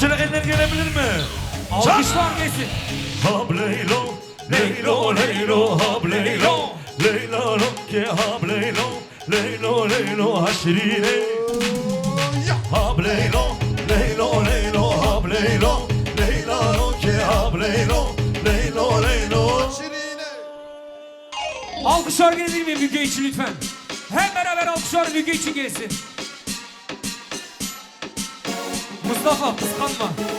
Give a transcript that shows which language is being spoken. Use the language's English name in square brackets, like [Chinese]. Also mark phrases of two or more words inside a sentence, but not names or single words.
[Turkish] Şöyle eller gelebilir mi? Alkışlar gelsin. [Kurdish] Hav leylo, leylo leylo hav leylo, leylo ke hav leylo, leylo leylo haşrine. Hav leylo, leylo leylo hav leylo, leylo ke hav leylo, leylo leylo haşrine. [Turkish] Alkışlar gelir mi Müge için lütfen? Hep beraber alkışlar Müge için gelsin. Mustafa kıskanma.